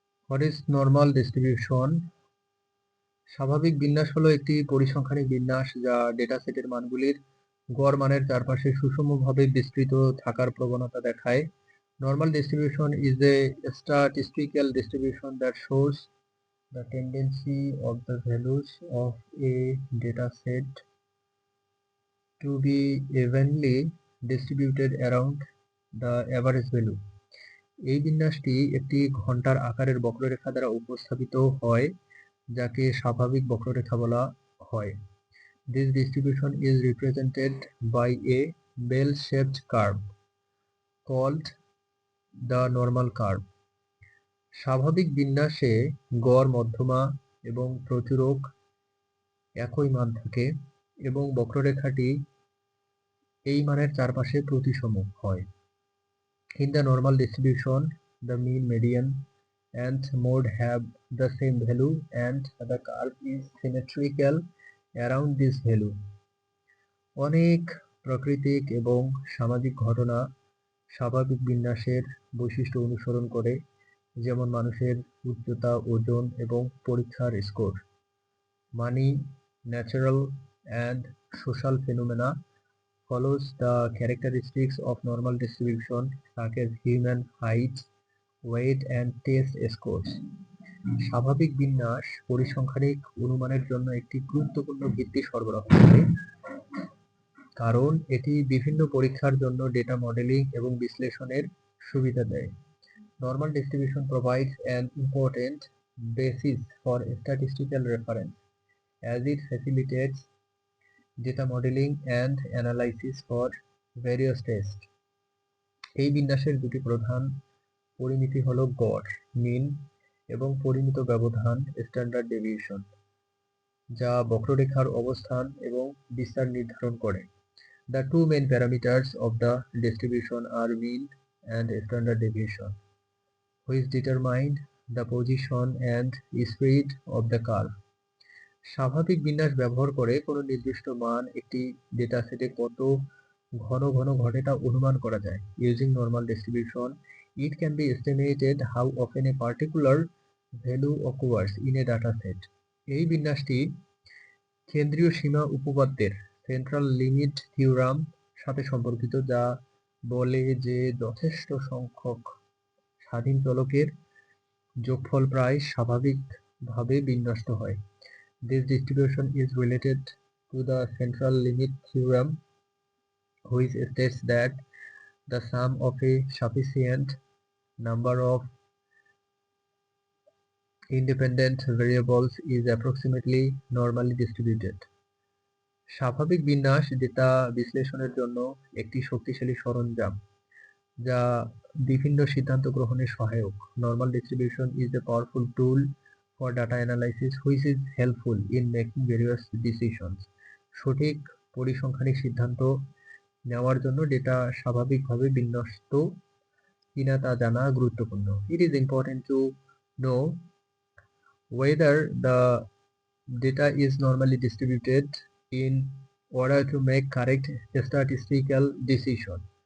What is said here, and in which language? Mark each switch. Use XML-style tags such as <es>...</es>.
<en>What is normal distribution?</en> <bn>স্বাভাবিক বিন্যাস হলো একটি পরিসংখ্যানিক বিন্যাস যা ডেটা সেটের মানগুলির গড় মানের চারপাশে সুষমভাবে বিস্তৃত থাকার প্রবণতা দেখায়।</bn> <en>Normal distribution is a statistical distribution that shows the tendency of the values of a data set to be evenly distributed around the average value.</en> <bn>এই বিন্যাসটি একটি ঘন্টার আকারের বক্ররেখা দ্বারা উপস্থাপিত হয়, যাকে স্বাভাবিক বক্ররেখা বলা হয়।</bn> <en>This distribution is represented by a bell-shaped curve called the normal curve.</en> <bn>স্বাভাবিক বিন্যাসে গড়, মধ্যমা এবং প্রচুরক একই মান থাকে এবং বক্ররেখাটি এই মানের চারপাশে প্রতিসম হয়।</bn> <en>In the normal distribution, the mean, median, and mode have the same value and the curve is symmetrical around this value.</en> <bn>অনেক প্রাকৃতিক এবং সামাজিক ঘটনা স্বাভাবিক বিন্যাসের বৈশিষ্ট্য অনুসরণ করে, যেমন মানুষের উচ্চতা, ওজন এবং পরীক্ষার score.</bn> <en>Money, natural and social phenomena follows the characteristics of normal distribution such as human height, weight and test scores.</en> <bn>স্বাভাবিক বিন্যাস পরিসংখ্যানিক অনুমানের জন্য একটি গুরুত্বপূর্ণ ভিত্তি সরবরাহ করে, কারণ এটি বিভিন্ন পরীক্ষার জন্য ডেটা মডেলিং এবং বিশ্লেষণের সুবিধা দেয়।</bn> <en>Normal distribution provides an important basis for statistical reference as it facilitates data modeling and analysis for various tests.</en> <bn>এই বিন্যাসের দুটি প্রধান পরিমিতি হল গড়, মিন, এবং পরিমিত ব্যবধান, স্ট্যান্ডার্ড ডেভিয়েশন, যা বক্ররেখার অবস্থান এবং বিস্তার নির্ধারণ করে।</bn> <en>The two main parameters of the distribution are mean and standard deviation, which determine the position and speed of the curve.</en> <bn>স্বাভাবিক বিন্যাস ব্যবহার করে কোনো নির্দিষ্ট মান একটি ডেটা সেটে কত ঘন ঘন ঘটে তা অনুমান করা যায়।</bn> <en>Using normal distribution, it can be estimated how often a particular value occurs in a data set.</en> <bn>এই বিন্যাসটি কেন্দ্রীয় সীমা উপপাদ্যের সেন্ট্রাল লিমিট থিওরাম সাথে সম্পর্কিত, যা বলে যে যথেষ্ট সংখ্যক স্বাধীন চলকের যোগফল প্রায় স্বাভাবিকভাবে বিন্যস্ত হয়।</bn> <en>This distribution is related to the central limit theorem, which states that the sum of a sufficient number of independent variables is approximately normally distributed.</en> <bn>স্বাভাবিক বিন্যাস ডেটা বিশ্লেষণের জন্য একটি শক্তিশালী সরঞ্জাম যা বিভিন্ন সিদ্ধান্ত গ্রহণে সহায়ক।</bn> <en>Normal distribution is a powerful tool for data analysis which is helpful in making various decisions.</en> <bn>সঠিক পরিসংখ্যানিক সিদ্ধান্ত নেওয়ার জন্য ডেটা স্বাভাবিকভাবে বিন্যস্ত কিনা তা জানা গুরুত্বপূর্ণ।</bn> <en>It is important to know whether the data is normally distributed in order to make correct statistical decision.</en>